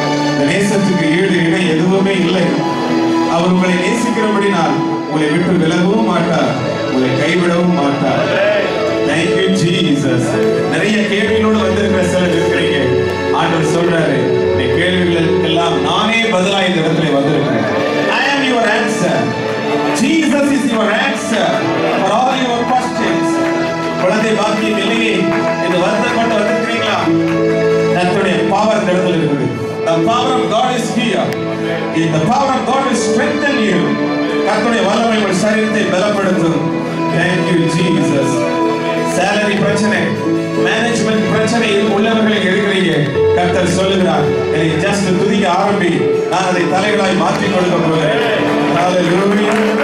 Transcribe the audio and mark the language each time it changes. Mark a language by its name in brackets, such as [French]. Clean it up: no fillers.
[Tamil] இந்த நேசத்துக்கு ஈடு இணை எதுவுமே இல்லை. அவர் உங்களை நேசிக்கிறபடினால் உங்களை விட்டு விலகவும் மாட்டார், உங்களை கைவிடவும் மாட்டார். [English] Thank you Jesus. [Tamil] நிறைய கேள்விகளோடு வந்திருக்கிற சிலர் இருக்கிறீங்க. ஆண்டவர் சொல்றாரு, இந்த கேள்விகளுக்கெல்லாம் நானே பதிலா இந்த இடத்துல வந்திருக்கிறேன். [English] I am your answer. Jesus is your answer for all your questions. [Tamil] குழந்தை பாக்கியம் இல்லையே என்று வருத்தப்பட்டு வந்திருக்கிறீங்களா? கர்த்தருடைய பவர் இந்த இடத்துல இருக்குது. [English] The power of God is here. The power of God will strengthen you. [Tamil] கர்த்தருடைய வல்லமை உங்கள் சரீரத்தை பலப்படுத்தும். [English] Thank you Jesus. [Tamil] salary பிரச்சனை, மேனேஜ்மென்ட் பிரச்சனை உள்ளவர்கள் இருக்கிறீங்க. கர்த்தர் சொல்லுகிறார், என்னை ஜஸ்ட் துதிக்க ஆரம்பி, நான் அதை தலைகளாய் மாற்றி கொடுக்க போகிறேன். ஹalleluya.